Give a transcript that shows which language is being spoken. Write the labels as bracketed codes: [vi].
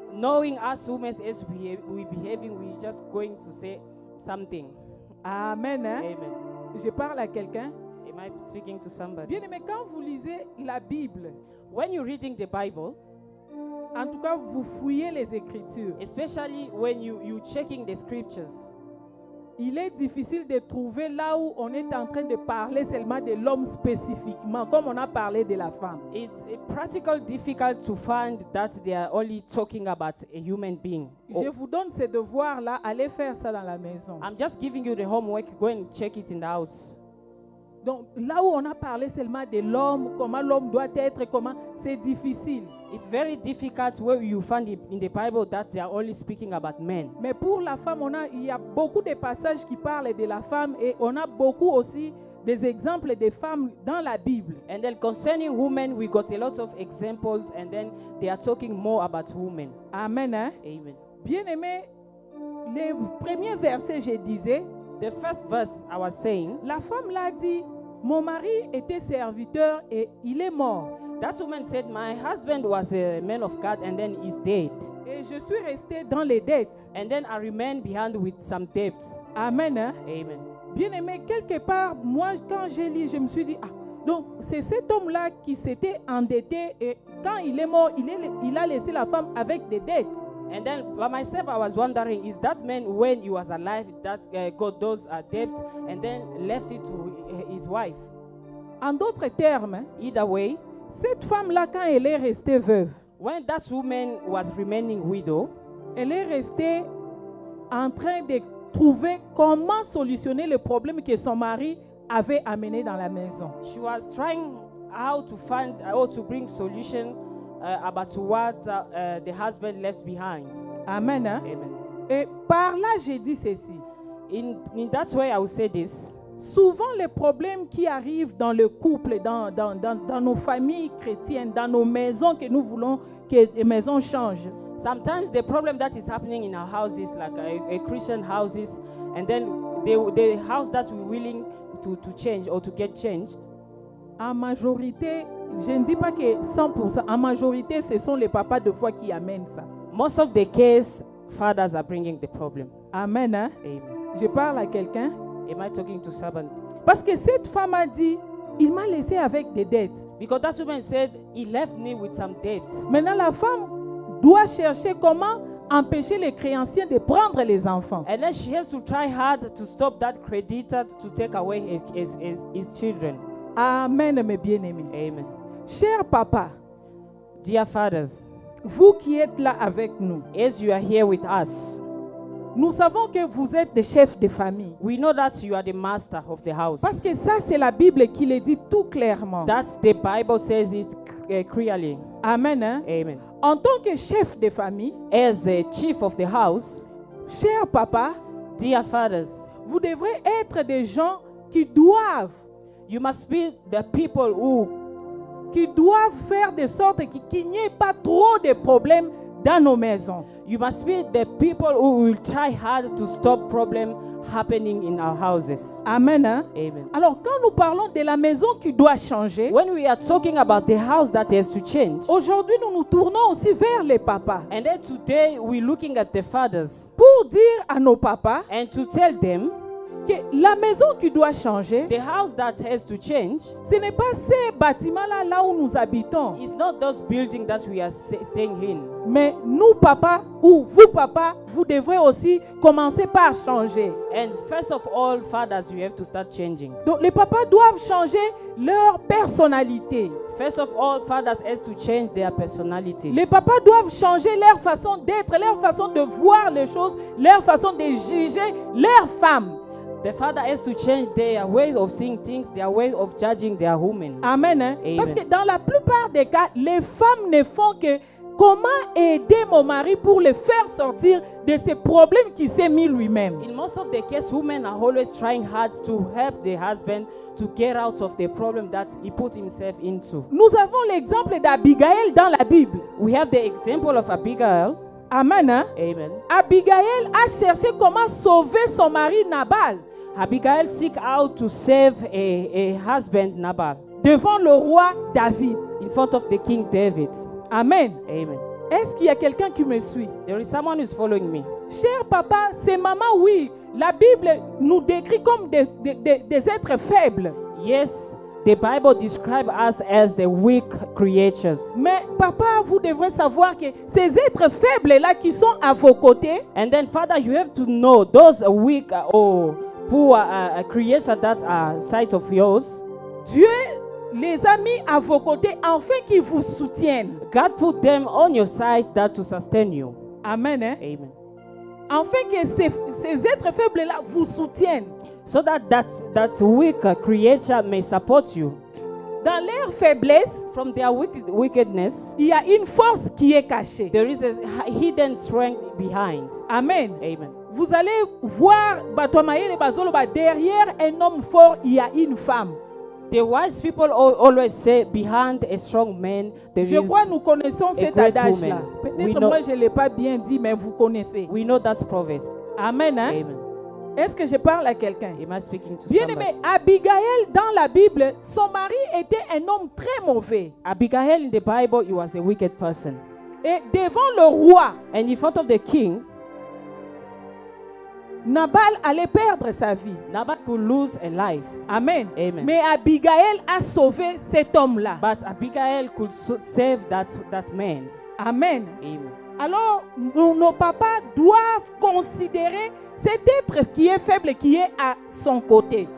[en] Knowing us women as we behaving, we just going to say something. [fr] Amen. Hein? [en] Amen. [fr] Je parle à quelqu'un. [en] Am I speaking to somebody? [fr] Bien aimé, quand vous lisez la Bible, [en] When you're reading the Bible, [fr] en tout cas, vous fouillez les Écritures. [en] especially when you checking the scriptures, [fr] Il est difficile de trouver là où on est en train de parler seulement de l'homme spécifiquement, comme on a parlé de la femme. [en] it's practically difficult to find that they are only talking about a human being. [fr] Je vous donne ce devoir-là, allez faire ça dans la maison. [en] I'm just giving you the homework. Go and check it in the house. [fr] Donc là où on a parlé seulement de l'homme, comment l'homme doit être, comment, c'est difficile. [en] It's very difficult where you find it in the Bible that they are only speaking about men. [fr] Mais pour la femme, il y a beaucoup de passages qui parlent de la femme et on a beaucoup aussi des exemples de femmes dans la Bible. [en] And then concerning women, we got a lot of examples, and then they are talking more about women. [fr] Amen. Hein? [en] Amen. [fr] Bien aimé, les premiers versets, je disais, [en] The first verse I was saying, [fr] la femme l'a dit, mon mari était serviteur et il est mort. [en] that woman said, my husband was a man of God and then he's dead. [fr] Et je suis restée dans les dettes. [en] And then I remained behind with some debts. [fr] Amen. Hein? [en] Amen. [fr] Bien aimé, quelque part, moi, quand j'ai lu, je me suis dit, donc c'est cet homme-là qui s'était endetté et quand il est mort, il a laissé la femme avec des dettes. [en] And then by myself, I was wondering, is that man when he was alive that got those debts and then left it to his wife? [fr] En d'autres termes, hein, [en] Either way, [fr] cette femme-là, quand elle est restée veuve, [en] when that woman was remaining widow, [fr] elle est restée en train de trouver comment solutionner le problème que son mari avait amené dans la maison. [en] she was trying how to find or to bring solution about what the husband left behind. [fr] Amen. Hein? [en] Amen. [fr] Et par là, j'ai dit ceci. [en] In that way, I will say this. [fr] Souvent, les problèmes qui arrivent dans le couple, dans nos familles chrétiennes, dans nos maisons, que nous voulons que les maisons changent, [en] Sometimes the problem that is happening in our houses, like a Christian houses, and then the house that we're willing to change or to get changed, [fr] en majorité, je ne dis pas que 100%, en majorité, ce sont les papas de foi qui amènent ça. [en] most of the case, fathers are bringing the problem. [fr] Amen. Hein? [en] Amen. [fr] Je parle à quelqu'un. [en] Am I talking to servant? [fr] Parce que cette femme a dit, il m'a laissé avec des dettes. Because that woman said, he left me with some debts. Maintenant, la femme doit chercher comment empêcher les créanciers de prendre les enfants. [en] And then she has to try hard to stop that creditor to take away his children. [fr] Amen, mes bien-aimés. [en] Amen. [fr] Cher papa, [en] Dear fathers, [fr] vous qui êtes là avec nous, [en] as you are here with us, [fr] nous savons que vous êtes des chefs de famille. [en] we know that you are the master of the house. [fr] Parce que ça, c'est la Bible qui le dit tout clairement. [en] That's the Bible says it clearly. [fr] Amen. Hein? [en] Amen. [fr] En tant que chef de famille, [en] As a chief of the house, [fr] cher papa, [en] dear fathers, [fr] vous devrez être des gens qui doivent [en] you must be the people who [fr] faire de sorte qu'il n'y ait pas trop de problèmes dans nos maisons. [en] you must be the people who will try hard to stop problem happening in our houses. [fr] Amen. Hein? [en] Amen. [fr] Alors, quand nous parlons de la maison qui doit changer, [en] When we are talking about the house that has to change, [fr] aujourd'hui, nous nous tournons aussi vers les papas [en] and then today we're looking at the fathers [fr] pour dire à nos papas [en] and to tell them [fr] que la maison qui doit changer, [en] the house that has to change [fr] ce n'est pas ces bâtiments-là là où nous habitons, [en] is not those buildings that we are staying in. [fr] mais nous, papas, ou vous, papas, vous devrez aussi commencer par changer. [en] And first of all, fathers, you have to start changing. [fr] Donc, les papas doivent changer leur personnalité. [en] First of all, fathers has to change their personalities. [fr] Les papas doivent changer leur façon d'être, leur façon de voir les choses, leur façon de juger leurs femmes. [en] The father has to change their way of seeing things, their way of judging their women. [fr] Amen. Hein? [en] Amen. [fr] Parce que dans la plupart des cas, les femmes ne font que comment aider mon mari pour le faire sortir de ces problèmes qu'il s'est mis lui-même. [en] In most of the cases, women are always trying hard to help the husband to get out of the problem that he put himself into. [fr] Nous avons l'exemple d'Abigaël dans la Bible. [en] We have the example of Abigail. [fr] Amen. Hein? [en] Amen. [fr] Abigaël a cherché comment sauver son mari Nabal [en] Abigail seek out to save a husband, Nabal, [fr] devant le roi David. [en] in front of the King David. Amen. Amen. [fr] Est-ce qu'il y a quelqu'un qui me suit? [en] There is someone who is following me. [fr] Cher papa, c'est maman, oui. La Bible nous décrit comme des êtres faibles. [en] Yes, the Bible describes us as the weak creatures. [fr] Mais papa, vous devrez savoir que ces êtres faibles-là qui sont à vos côtés, [en] And then, Father, you have to know those weak or poor creatures that are side of yours. [fr] Dieu les a mis à vos côtés afin qu'ils vous soutiennent. [en] God put them on your side that to sustain you. [fr] Amen. Hein? [en] Amen. [fr] Afin que ces êtres faibles-là vous soutiennent. [en] So that weak creature may support you. [fr] Dans leur faiblesse, [en] From their wickedness, [fr] il y a une force qui est cachée. [en] there is a hidden strength behind. Amen. Amen. [fr] Vous allez voir, derrière un homme fort, il y a une femme. [en] The wise people always say, behind a strong man, there [fr] Je [en] is. [fr] crois que nous connaissons cet [en] great [fr] adage-là. [en] woman. We [fr] Peut-être [en] know- [fr] moi je ne l'ai pas bien dit, mais vous connaissez. [en] We know that proverb. [fr] Amen. Hein? [en] Amen. [fr] Est-ce que je parle à quelqu'un? [en] Am I speaking to [fr] Bien [en] somebody? [fr] aimé, Abigaël dans la Bible, son mari était un homme très mauvais. [en] Abigail in the Bible, he was a wicked person. [fr] Et devant le roi, [en] And in front of the king, [fr] Nabal allait perdre sa vie. [en] Nabal could lose a life. Amen. Amen. [fr] Mais Abigaël a sauvé cet homme-là. [en] But Abigail could save that man. Amen. Amen. [fr] Alors, nos papas doivent considérer cet être qui est faible, qui est à son côté.